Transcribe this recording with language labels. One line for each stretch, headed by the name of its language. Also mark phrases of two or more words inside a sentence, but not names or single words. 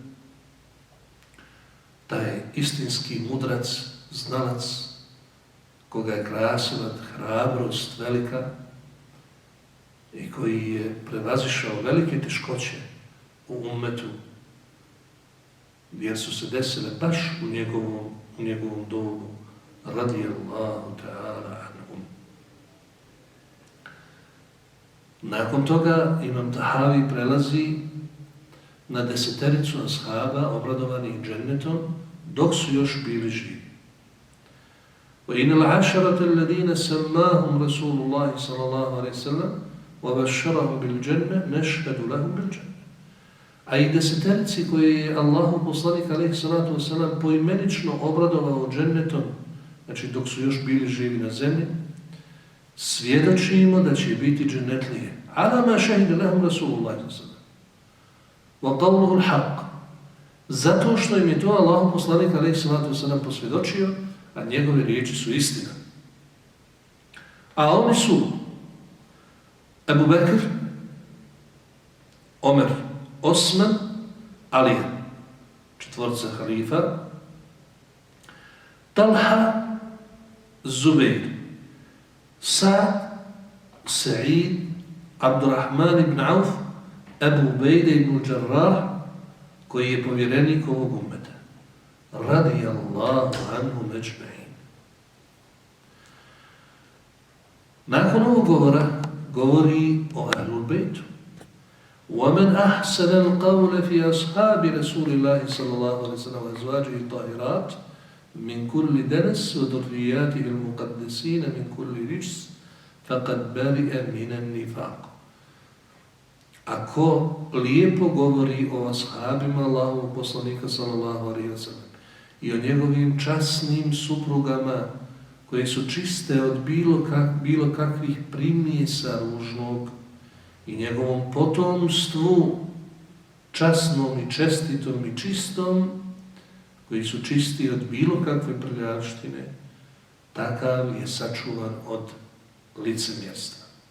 Bosnian: Taj istinski mudrac, znalac, koga je krasila hrabrost velika i koji je prevazišao velike teškoće u ummetu, jer su se desile baš u njegovom dobu,
Arabic: رضي الله تعالى عنهم.
Bosnian: Nakon toga Imam Tahavi prelazi na 10 ashaba obradovanih džennetom dok su još bili živi.
Arabic: وَإِنَ الْعَشَرَةَ الَّذِينَ سَمَّاهُمْ رَسُولُ اللَّهِ صَلَى اللَّهُ عَلَيْهِ وسلم وَبَشَّرَهُ بِالْجَنَّةِ نَشْهَدُ لَهُمْ بِالْجَنَّةِ.
Bosnian: A i 10 koje je Allahu poslanik
Arabic: عليه الصلاة والسلام
Bosnian: poimenično obradovao džennetom, znači dok su još bili živi na zemlji, svjedočimo da će biti džennetlije.
Arabic: على ما شهد لهم رسول الله صلى الله عليه وسلم. وقوله الحق.
Bosnian: Zato što im je to Allahu poslanik
Arabic: عليه الصلاة والسلام
Bosnian: posvjedočio, a njegove riječi su istina. A oni su Ebu Bekr, Omer, Osman, Alija, četvorca halifa, Talha, Zubeir, Sa'd, Sa'id, Abdurrahman ibn Auf, Ebu Ubejde ibn Jarrah, koji je povjerenik ovog ummeta.
Arabic: رضي الله عنه أجمعين.
Bosnian: Nakon ovog govora, govori o Ahlul Bejtu.
Arabic: وَمَنْ أَحْسَنَ الْقَوْلَ فِي أَصْحَابِ رَسُولِ اللَّهِ صَلَّى اللَّهُ عَلَيْهِ وَسَلَّمَ وَأَزْوَاجِهِ الطَّاهِرَاتِ مِنْ كُلِّ دَنَسٍ وَذُرِّيَّاتِهِ الْمُقَدَّسِينَ مِنْ كُلِّ رِجْسٍ فَقَدْ بَرِئَ مِنَ النِّفَاقِ.
Bosnian: Ako lijepo govori o ashabima Allahovog poslanika
Arabic: صلى الله عليه وسلم
Bosnian: i o njegovim časnim suprugama koje su čiste od bilo kakvih primjesa ružnog i njegovom potomstvu časnom i čestitom i čistom, koji su čisti od bilo kakve prljavštine, takav je sačuvan od licemjerstva.